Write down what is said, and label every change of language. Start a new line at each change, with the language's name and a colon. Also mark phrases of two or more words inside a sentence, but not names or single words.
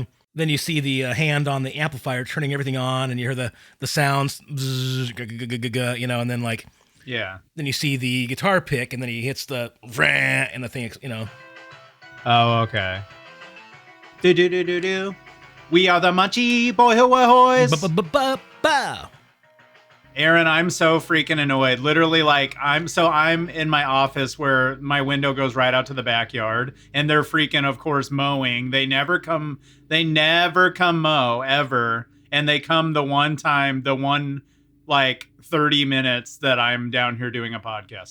English: Then you see the hand on the amplifier turning everything on, and you hear the sounds, and then like, then you see the guitar pick, and then he hits the and the thing, Oh, okay. Do. We are the Munchie Boy Ahoys. Ba-ba-ba-ba-ba. Aaron, I'm so freaking annoyed. Literally, like I'm in my office where my window goes right out to the backyard, and they're freaking, of course, mowing. They never come mow ever, and they come the one like 30 minutes that I'm down here doing a podcast.